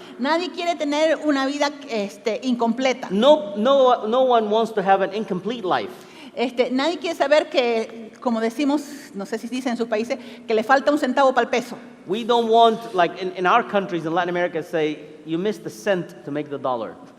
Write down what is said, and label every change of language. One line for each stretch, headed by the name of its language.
Spanish: Nadie quiere tener una vida incompleta.
English: No one wants to have an incomplete life.
Spanish: Nadie quiere saber que, como decimos, no sé si dicen en sus países, que le falta un centavo para el peso.
English: We don't want, like in our countries, in Latin America, say, you missed the cent to make the dollar.